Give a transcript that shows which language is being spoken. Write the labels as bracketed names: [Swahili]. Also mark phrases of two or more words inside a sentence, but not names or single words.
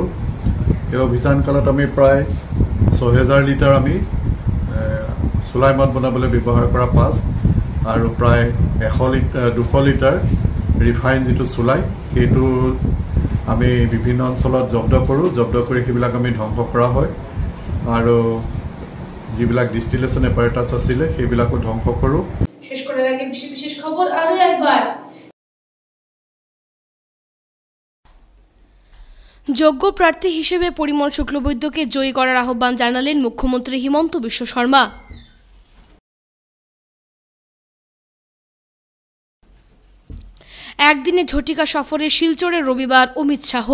[Assamese] এই অভিযান কালত আমি প্ৰায় 6000 লিটাৰ আমি চুলাই মদ বনাবলৈ ব্যৱহাৰ কৰা পাছ আৰু প্ৰায় 200 লিটাৰ ৰিফাইন যিটো চুলাই সেইটো আমি বিভিন্ন অঞ্চলত জব্দ কৰোঁ। জব্দ কৰি সেইবিলাক আমি ধ্বংস কৰা হয় আৰু যিবিলাক [English] distillation apparatus [Assamese] আছিলে সেইবিলাকো ধ্বংস কৰোঁ। [Bangla] শেষ করার আগে বিশেষ খবর আরো একবার। যোগ্য প্রার্থী হিসেবে পরিমল শুক্লবৈদ্যকে জয়ী করার আহ্বান জানালেন মুখ্যমন্ত্রী হিমন্ত বিশ্ব শর্মা। একদিনে ঝটিকা সফরে শিলচরে রবিবার অমিত শাহ।